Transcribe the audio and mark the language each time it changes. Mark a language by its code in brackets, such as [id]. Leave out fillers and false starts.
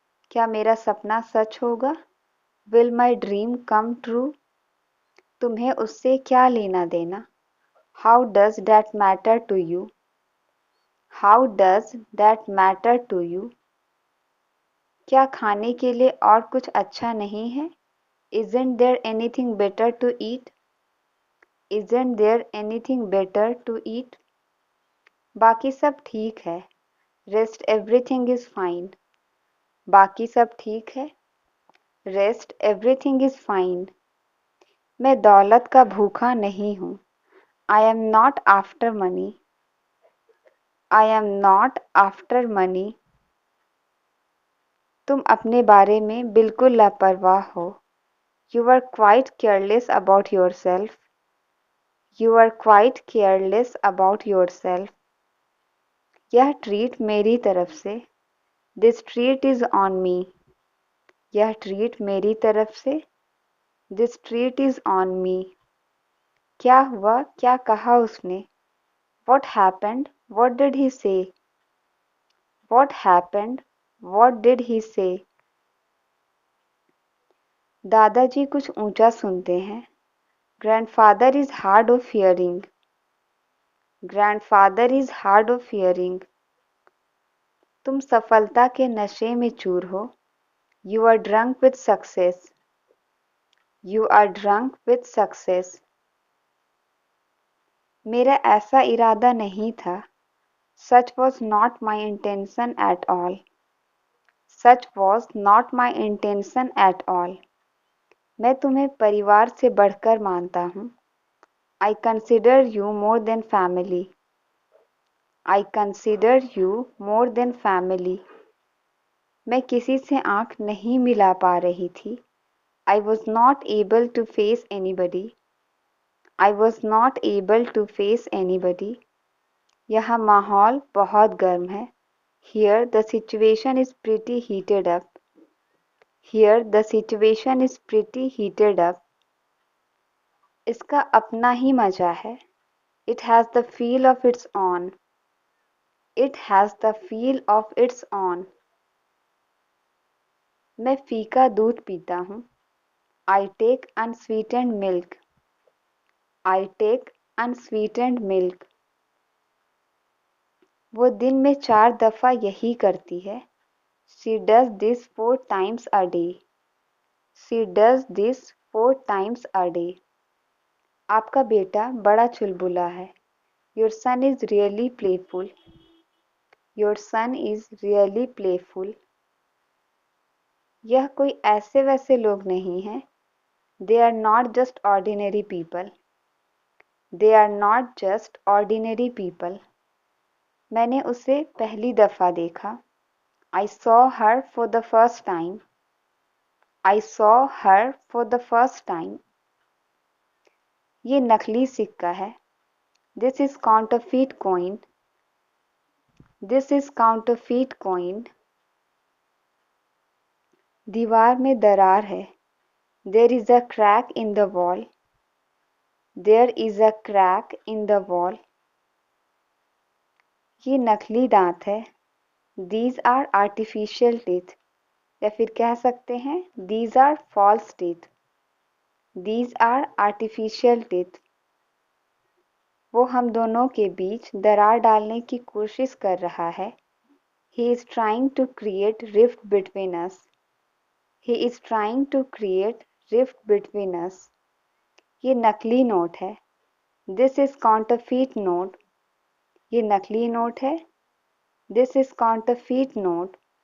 [hi] क्या मेरा सपना सच होगा? [en] Will my dream come true? [hi] तुम्हें उससे क्या लेना देना? [en] How does that matter to you? How does that matter to you? [hi] क्या खाने के लिए और कुछ अच्छा नहीं है? [en] Isn't there anything better to eat? Isn't there anything better to eat? [hi] बाकी सब ठीक है। [en] Rest everything is fine. [hi] बाकी सब ठीक है। [en] Rest everything is fine. [hi] मैं दौलत का भूखा नहीं हूँ। [en] I am not after money. I am not after money. [hi] तुम अपने बारे में बिल्कुल लापरवाह हो। [en] You are quite careless about yourself. You are quite careless about yourself. [hi] यह ट्रीट मेरी तरफ से। [en] This treat is on me. [hi] यह ट्रीट मेरी तरफ से। [en] This treat is on me. [hi] क्या हुआ? क्या कहा उसने? [en] What happened? What did he say? What happened? What did he say? [hi] दादाजी कुछ ऊंचा सुनते हैं। [en] Grandfather is hard of hearing. Grandfather is hard of hearing. [hi] तुम सफलता के नशे में चूर हो। [en] You are drunk with success. You are drunk with success. [hi] मेरा ऐसा इरादा नहीं था। [en] Such was not my intention at all. Such was not my intention at all. [hi] मैं तुम्हें परिवार से बढ़कर मानता हूँ। [en] I consider you more than family. I consider you more than family. [hi] मैं किसी से आँख नहीं मिला पा रही थी। [en] I was not able to face anybody. I was not able to face anybody. [hi] यहाँ माहौल बहुत गर्म है। [en] Here the situation is pretty heated up. Here the situation is pretty heated up. [hi] इसका अपना ही मजा है। [en] It has the feel of its own. It has the feel of its own. [hi] मैं फीका दूध पीता हूँ। [en] I take unsweetened milk. I take unsweetened milk. [hi] वो दिन में 4 दफ़ा यही करती है। [en] She does this 4 times a day. She does this 4 times a day. [hi] आपका बेटा बड़ा चुलबुला है। [en] Your son is really playful. Your son is really playful. [hi] यह कोई ऐसे वैसे लोग नहीं हैं। [en] They are not just ordinary people. They are not just ordinary people. [hi] मैंने उसे पहली दफ़ा देखा। [en] I saw her for the first time. I saw her for the first time. [hi] ये नकली सिक्का है। [en] This is counterfeit coin. This is counterfeit coin. [hi] दीवार में दरार है। [en] There is a crack in the wall. There is a crack in the wall. [hi] ये नकली दांत है। [en] These are artificial teeth. [hi] या फिर कह सकते हैं [en] These are false teeth. These are artificial teeth. [hi] वो हम दोनों के बीच दरार डालने की कोशिश कर रहा है। [en] He is trying to create rift between us. He is trying to create rift between us. [hi] ये नकली नोट है। [en] This is counterfeit note. [hi] ये नकली नोट है। [en] This is counterfeit note.